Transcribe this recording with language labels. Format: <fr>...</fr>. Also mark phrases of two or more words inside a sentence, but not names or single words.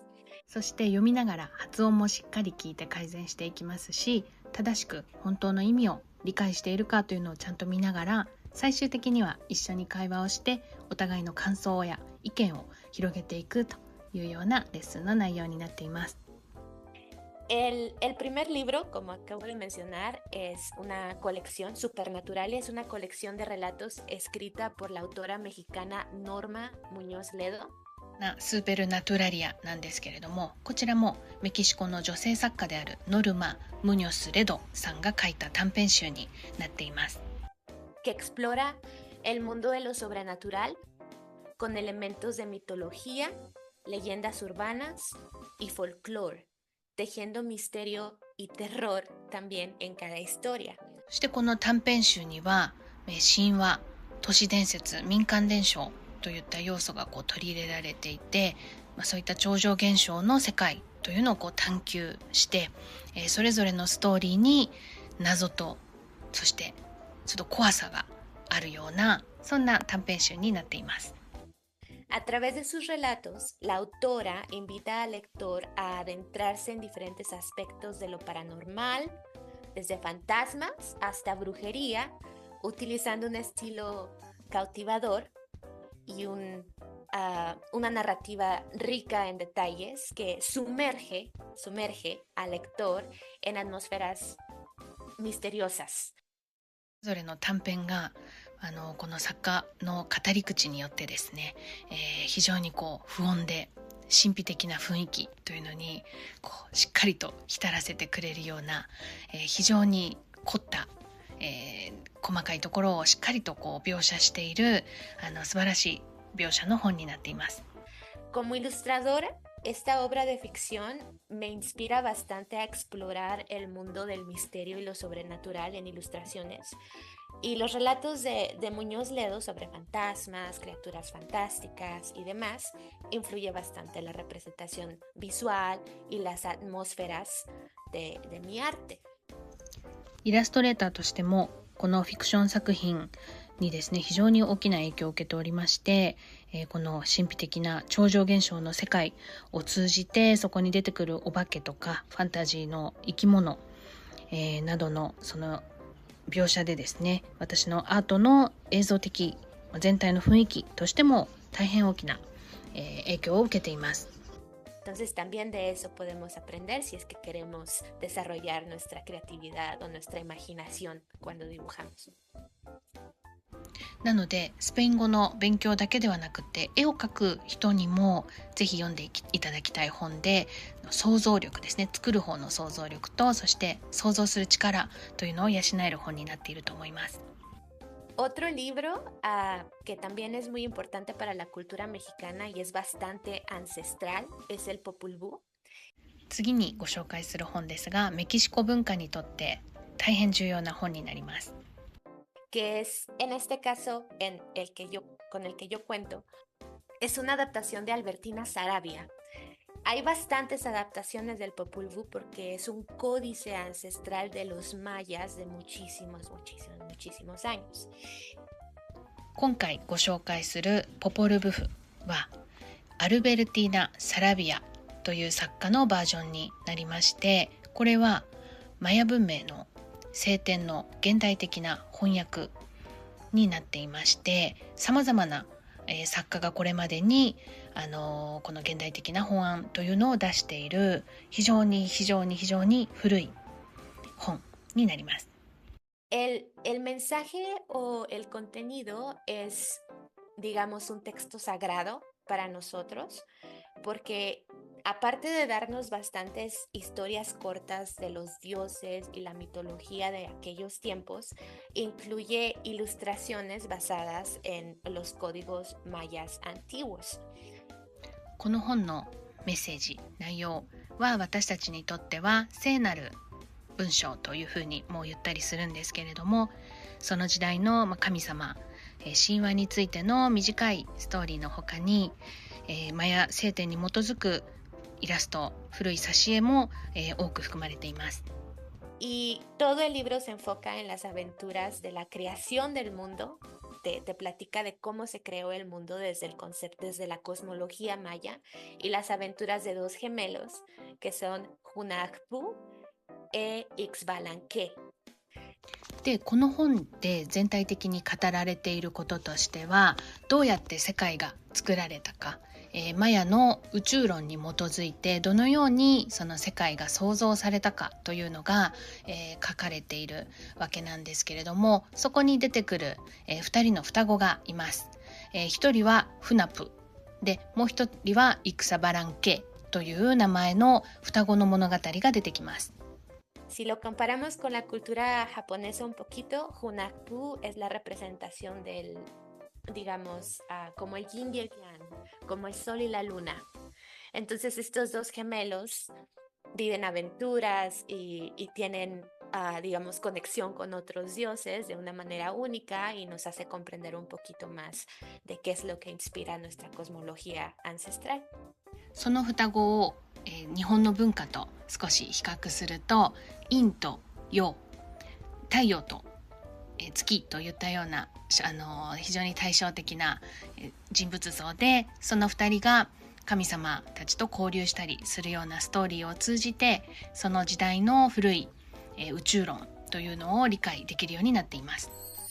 <ja>そして読みながら発音もしっかり聞いて改善していきますし、正しく本当の意味を理解しているかというのをちゃんと見ながら最終的には一緒に会話をしてお互いの感想や意見を広げていくというようなレッスンの内容になっています。</ja> <es>El primer libro, como acabo de mencionar, es una colección, Supernatural, es una colección de relatos escrita por la autora mexicana Norma Muñoz Ledo.</es> <ja>スーペルナトゥラリアなんですけれども、こちらもメキシコの女性作家であるノルマ・ムニョス・レドさんが書いた短編集になっています。</ja> <es>Que explora el mundo de lo sobrenatural con elementos de mitología, leyendas urbanas y folclore, tejiendo misterio y terror también en cada historia.</es> <ja>そしてこの短編集には神話、都市伝説、民間伝承といった要素が取り入れられていて、そういった超常現象の世界というのを探求して、それぞれのストーリーに謎とそしてちょっと怖さがあるような、そんな短編集になっています。</ja> <es>A través de sus relatos, la autora invita al lector a adentrarse en diferentes aspectos de lo paranormal, desde fantasmas hasta brujería, utilizando un estilo cautivador y una narrativa rica en detalles que sumerge al lector en atmósferas misteriosas.</es> <ja>それぞれの短編がこの作家の語り口によってですね、非常に不穏で神秘的な雰囲気というのにしっかりと浸らせてくれるような、非常に凝った、細かいところをしっかりと描写している素晴らしい描写の本になっています。</ja> <es>Como ilustradora, esta obra de ficción me inspira bastante a explorar el mundo del misterio y lo sobrenatural en ilustraciones. Y los relatos de Muñoz Ledo sobre fantasmas, criaturas fantásticas y demás influye bastante en la representación visual y las atmósferas de mi arte.</es> <ja>イラストレーターとしてもこのフィクション作品にですね、非常に大きな影響を受けておりまして、この神秘的な超常現象の世界を通じてそこに出てくるお化けとかファンタジーの生き物、などのその描写でですね、私のアートの映像的全体の雰囲気としても大変大きな、影響を受けています。</ja> <es>Entonces también de eso podemos aprender si es que queremos desarrollar nuestra creatividad o nuestra imaginación cuando dibujamos.</es> <ja>なのでスペイン語の勉強だけではなくて絵を描く人にもぜひ読んでいただきたい本で、想像力ですね、作る方の想像力とそして想像する力というのを養える本になっていると思います。</ja> <es>Otro libro que también es muy importante para la cultura mexicana y es bastante ancestral es el Popol Vuh.</es> <ja>次にご紹介する本ですが、メキシコ文化にとって大変重要な本になります。</ja> <es>Que es, en este caso, con el que yo cuento, es una adaptación de Albertina Saravia. Hay bastantes adaptaciones del Popol Vuh porque es un códice ancestral de los mayas de muchísimos años.</es> <ja>今回ご紹介するポポルブフはアルベルティーナ・サラビアという作家のバージョンになりまして、これはマヤ文明の聖典の現代的な翻訳になっていまして、さまざまな作家がこれまでにこの現代的な本案というのを出している非常に古い本になります。</ja> <es>El mensaje o el contenido es, digamos, un texto sagrado para nosotros, porque aparte de darnos bastantes historias cortas de los dioses y la mitología de aquellos tiempos, incluye ilustraciones basadas en los códigos mayas antiguos.</es> <ja>この本のメッセージ、内容は私たちにとっては聖なる文章というふうにも言ったりするんですけれども、その時代の神様、神話についての短いストーリーの他に、マヤ聖典に基づくイラスト、古い挿絵も、多く含まれています。</ja> <es>Y todo el libro se enfoca en las aventuras de la creación del mundo. Te platica de cómo se creó el mundo desde la cosmología maya y las aventuras de dos gemelos que son Hunahpu e Ixbalanque.</es> <ja>でこの本で全体的に語られていることとしては、どうやって世界が作られたか、マヤの宇宙論に基づいてどのようにその世界が創造されたかというのが、書かれているわけなんですけれども、そこに出てくる、2人の双子がいます。1人はフナプで、もう1人はイクサバランケという名前の双子の物語が出てきます。</ja> <es>Si lo comparamos con la cultura japonesa un poquito, Hunahpu es la representación del, digamos, como el yin y el yang, como el sol y la luna. Entonces estos dos gemelos viven aventuras y tienen, digamos, conexión con otros dioses de una manera única y nos hace comprender un poquito más de qué es lo que inspira nuestra cosmología ancestral.</es> <ja>その双子を、日本の文化と少し比較すると、陰と陽、太陽と、月といったような非常に対照的な、人物像で、その2人が神様たちと交流したりするようなストーリーを通じて、その時代の古い、宇宙論というのを理解できるようになっています。</ja>